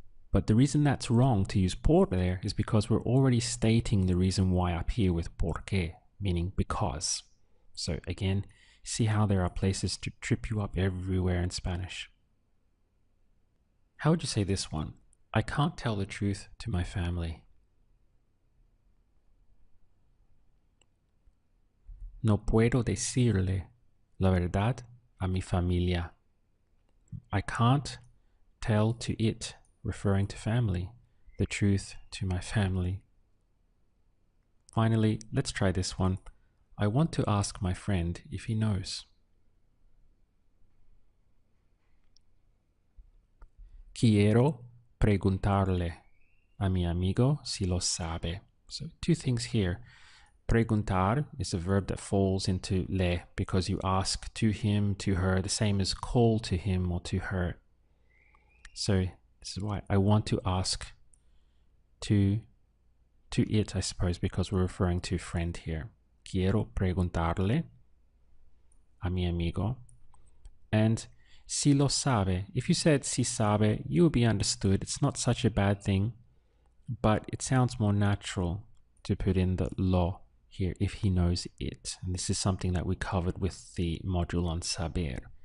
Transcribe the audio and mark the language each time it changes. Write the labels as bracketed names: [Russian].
[English] But the reason that's wrong to use por there is because we're already stating the reason why up here with porque, meaning because. So again, see how there are places to trip you up everywhere in Spanish. How would you say this one? I can't tell the truth to my family. [Spanish] No puedo decirle la verdad a mi familia. [English] I can't tell to it, referring to family, the truth to my family. Finally, let's try this one. I want to ask my friend if he knows. [Spanish] Quiero preguntarle a mi amigo si lo sabe. [English] So two things here. Preguntar is a verb that falls into le because you ask to him, to her, the same as call to him or to her. So this is why I want to ask to it, I suppose, because we're referring to friend here. [Spanish] Quiero preguntarle a mi amigo. [English] And [Spanish] si lo sabe, [English] if you said [Spanish] si sabe, [English] you will be understood. It's not such a bad thing, but it sounds more natural to put in the lo here if he knows it. And this is something that we covered with the module on saber.